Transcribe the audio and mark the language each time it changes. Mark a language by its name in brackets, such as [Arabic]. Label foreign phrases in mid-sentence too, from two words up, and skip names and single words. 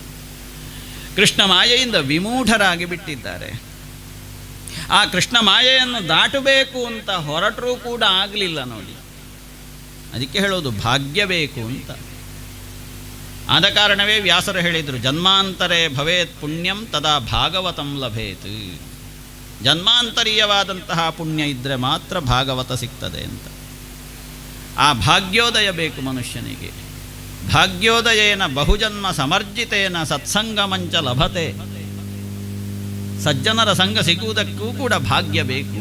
[Kannada] ಕೃಷ್ಣ ಮಾಯೆಯಿಂದ ವಿಮೂಢರಾಗಿ ಬಿಟ್ಟಿದ್ದಾರೆ. ಆ ಕೃಷ್ಣ ಮಾಯೆಯನ್ನು ದಾಟಬೇಕು ಅಂತ ಹೊರಟರೂ ಕೂಡ ಆಗಲಿಲ್ಲ ನೋಡಿ. ಅದಕ್ಕೆ ಹೇಳೋದು ಭಾಗ್ಯ ಬೇಕು ಅಂತ. ಆದ ಕಾರಣವೇ ವ್ಯಾಸರು ಹೇಳಿದರು, [Sanskrit] ಜನ್ಮಾಂತರೇ ಭವೇತ್ ಪುಣ್ಯಂ ತದಾ ಭಾಗವತಂ ಲಭೇತ್. [Kannada] ಜನ್ಮಾಂತರೀಯವಾದಂತಹ ಪುಣ್ಯ ಇದ್ದರೆ ಮಾತ್ರ ಭಾಗವತ ಸಿಗ್ತದೆ ಅಂತ. ಆ ಭಾಗ್ಯೋದಯ ಬೇಕು ಮನುಷ್ಯನಿಗೆ. [Sanskrit] ಭಾಗ್ಯೋದಯೇನ ಬಹುಜನ್ಮ ಸಮರ್ಜಿತೇನ ಸತ್ಸಂಗಮಂಚ ಲಭತೆ. [Kannada] ಸಜ್ಜನರ ಸಂಘ ಸಿಗುವುದಕ್ಕೂ ಕೂಡ ಭಾಗ್ಯ ಬೇಕು.